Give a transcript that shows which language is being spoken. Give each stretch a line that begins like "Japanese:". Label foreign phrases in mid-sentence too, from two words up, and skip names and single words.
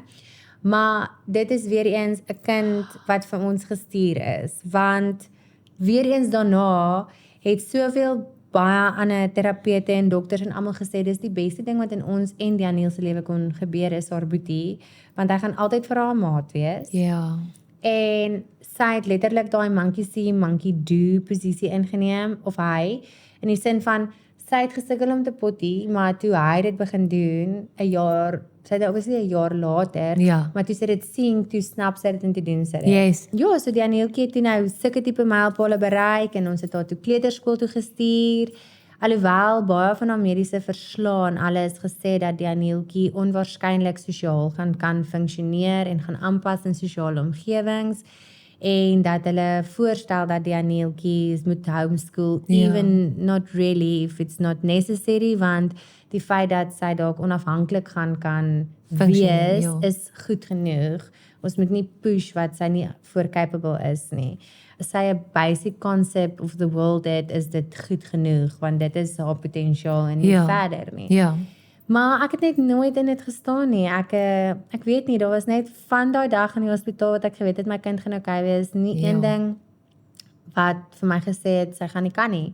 Afrikaans: Maar dit is weer eens 'n kind wat vir ons gestuur is, want weer eens daarna het soveel baie ander terapeute en dokters en almal gesê dis die beste ding wat in ons en die Aniel se lewe kon gebeur is haar boetie, want hy gaan altyd vir haar maat wees. En sy het letterlik daai
English: monkey see, monkey do
Afrikaans: posisie ingeneem, of hy, in die sin van, sy het gesukkel om te potty, maar toe hy dit begin doen, 'n jaar, sy het obviously 'n jaar later, maar toe sy dit sien, toe snap sy dit en toe doen sy dit. Ja, so die Anieltjie het toe nou sulke tipe mylpale bereik, en ons het haar toe kleuterskool toe gestuur, alhoewel baie van haar mediese verslae en alles gesê dat die Anieltjie onwaarskynlik sosiaal kan funksioneer en gaan aanpas in sosiale omgewings, en dat hulle voorstel dat die Anieltjies moet homeschool,
English: even not really if it's not necessary,
Afrikaans: want die feit dat sy dalk onafhanklik kan Functioneer, wees, ja. is goed genoeg. Ons moet nie push wat sy nie voor capable is nie. As sy 'n
English: basic concept of the world
Afrikaans: het, is dit goed genoeg, want dit is haar potentiaal en nie verder nie. Ja. Maar ek het net nooit in dit gestaan nie. Ek weet nie, daar was net van daai dag in die hospitaal wat ek geweet het my kind gaan okay wees, nie een ding wat vir my gesê het sy gaan nie kan nie.